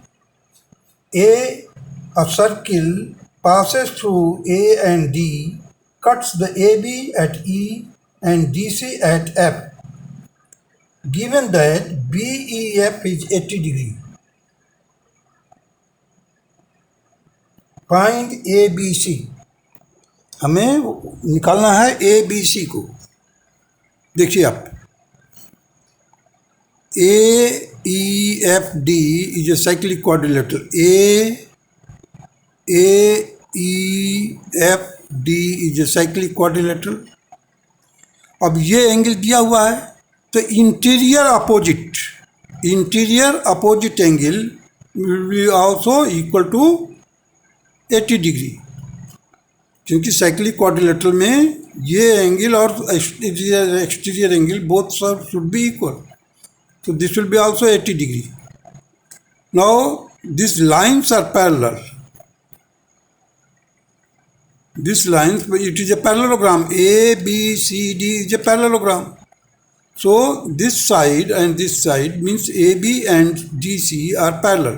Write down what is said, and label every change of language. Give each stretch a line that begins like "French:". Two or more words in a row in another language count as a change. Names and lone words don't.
English: A circle passes through A and D, cuts the AB at E and DC at F. Given that BEF is 80 degree, find ABC.
Hindi: हमें निकालना है ABC को. देखिए आप,
English: AEFD is a cyclic quadrilateral. AEFD is a cyclic quadrilateral.
Hindi: अब ये एंगल दिया हुआ है, तो
English: interior opposite angle will be also equal to 80 degree, क्योंकि cyclic quadrilateral
Hindi: में ये एंगल और
English: exterior angle both should be equal. So this will be also 80 degree. Now these lines are parallel. These lines, it is a parallelogram. A, B, C, D is a parallelogram. So this side and this side means AB and DC are parallel.